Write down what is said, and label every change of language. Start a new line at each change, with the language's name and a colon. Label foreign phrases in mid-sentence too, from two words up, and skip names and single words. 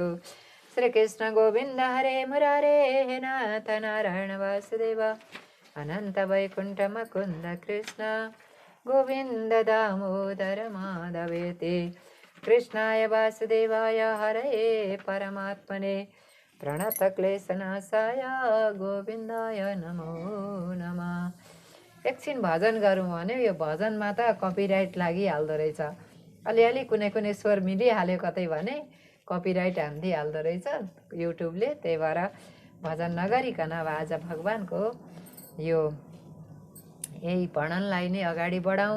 Sanskrit: श्रीकृष्ण गोविन्द हरे मुरारे हे नाथ नारायण वासुदेव अनंत वैकुंठ मुकुंद कृष्ण गोविंद दामोदर माधवेति कृष्णाय वासुदेवाय हरये परमात्मने प्रणतक्लेशनाशाय गोविन्दाय नमो नमः।
Nepali: एकछिन भजन गरौँ भने यो भजनमा त कपिराइट लागिहाल्दो रहेछ। अलिअलि कुनै कुनै स्वर मिलिहाल्यो कतै भने कपिराइट हानिदिइहाल्दो रहेछ युट्युबले। त्यही भएर भजन नगरिकन अब आज भगवानको यो यही वर्णनलाई नै अगाडि बढाउँ।